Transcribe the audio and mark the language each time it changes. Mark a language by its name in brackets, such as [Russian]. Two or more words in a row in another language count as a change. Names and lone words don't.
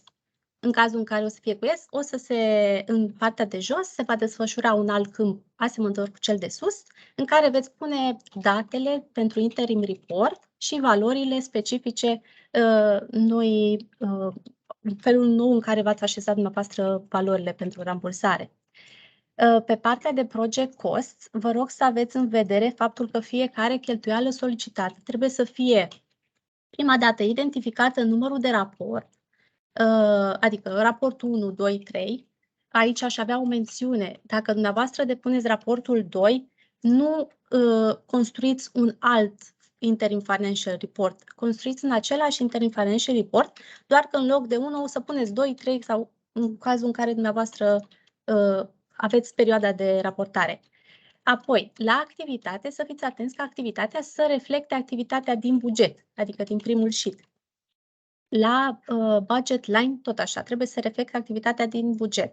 [Romanian] În cazul în care o să fie cu yes, în partea de jos se va desfășura un alt câmp asemănător cu cel de sus, în care veți pune datele pentru [English] interim report [Romanian] și valorile specifice felul nou în care v-ați așezat dumneavoastră valorile pentru rambursare. Pe partea de [English] project costs, [Romanian] vă rog să aveți în vedere faptul că fiecare cheltuială solicitată trebuie să fie prima dată identificată în numărul de raport, adică raportul 1, 2, 3. Aici aș avea o mențiune. Dacă dumneavoastră depuneți raportul 2, nu construiți un alt [English] interim financial report. [Romanian] Construiți în același [English] interim financial report, [Romanian] doar că în loc de 1 o să puneți 2, 3 sau în cazul în care dumneavoastră aveți perioada de raportare. Apoi, la activitate, să fiți atenți ca activitatea să reflecte activitatea din buget, adică din primul sheet. La [English] budget line, [Romanian] tot așa, trebuie să reflecte activitatea din buget.